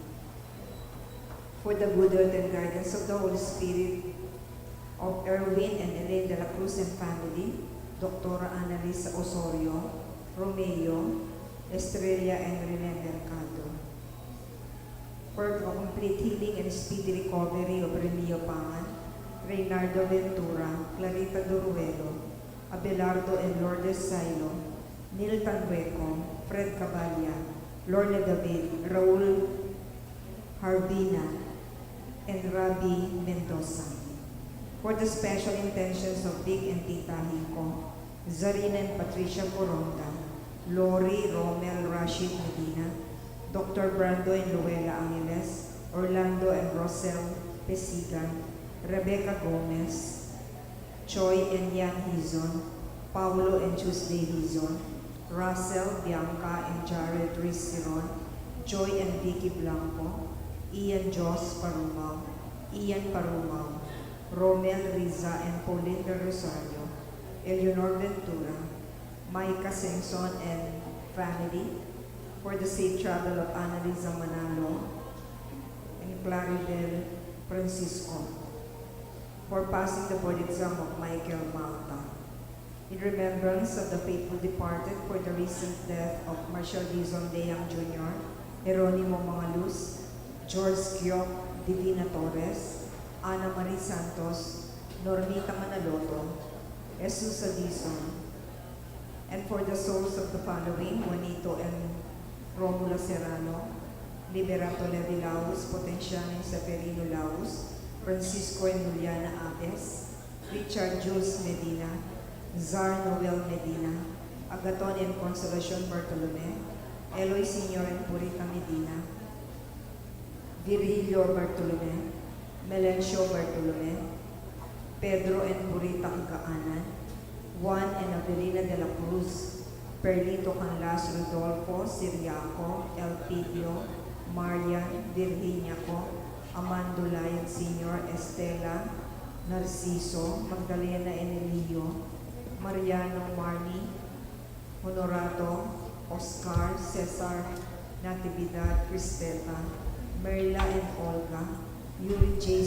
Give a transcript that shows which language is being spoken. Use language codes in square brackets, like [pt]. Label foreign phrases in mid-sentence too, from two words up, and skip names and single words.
[en] For the good health and guidance of the Holy Spirit of Erwin and Elaine de la Cruz and family, Dr. Annalisa Osorio, Romeo, Estrella, and Rene Mercado. For the complete healing and speedy recovery of Remio Pangan, Reynardo Ventura, Clarita Doruelo, Abelardo and Lourdes Silo, Neil Tanhueco, Fred Caballa, Lorne David, Raul Harbina, and Rabi Mendoza. For the special intentions of Vic and Tita Hinko, Zarina and Patricia Coronda, Lori, Romel, Rashid Medina, Dr. Brando and Luella Angeles, Orlando and Rosel Pesigan, Rebecca Gomez, Choi and Yan Hizon, Paulo and Tuesday Hizon, Russell, Bianca and Jared Risiron, Joy and Vicky Blanco, Ian Jos Parumao, Ian Parumao, Romel Riza and Pauline de Rosario, Eleanor Ventura, Micah Sengson and family, for the safe travel of Annalisa Manalo and Claribel Francisco, for passing the board exam of Michael Malta. In remembrance of the faithful departed for the recent death of Marshal Dizon Deyang Jr., Jeronimo Mangaluz, George Kyok Divina Torres, Ana Marie Santos, Normita Manaloto, Jesus Adison, and for the souls of the following, Juanito and Romulo Serrano, Liberato Levi Laus, Potenciano and Severino Laus, Francisco and Juliana Aves, Richard Jules Medina, Zar Noel Medina, Agaton and Consolacion Bartolome, Eloy Senior and Purita Medina, Virgilio Bartolome, Melencio Bartolome, Pedro and Purita Kagaanan, Juan and Avelina de la Cruz, Perlito Canlas Rodolfo, Siriaco, Elpidio, Marian, Virginia Co, Amando Layan Sr., Estela, Narciso, Magdalena Enelio, Mariano Marni, Honorato, Oscar, Cesar, Natividad, Cristeta, Merla and Olga, Yuri J.